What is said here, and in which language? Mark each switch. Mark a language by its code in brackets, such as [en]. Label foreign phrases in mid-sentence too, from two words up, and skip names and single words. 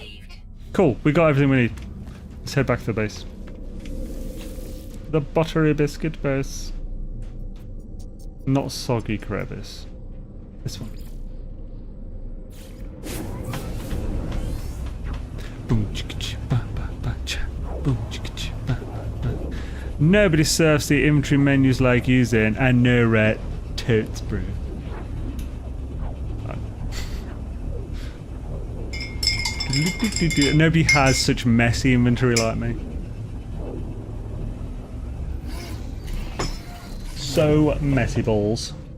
[en] Cool, we got everything we need. Let's head back to the base. The buttery biscuit base. Not soggy crevice. This one. Boom chicka cha ba ba ba cha. Boom chicka cha ba ba. Nobody surfs the inventory menus like you, Xaine, and no rat totes, bro. Nobody has such messy inventory like me. So messy balls.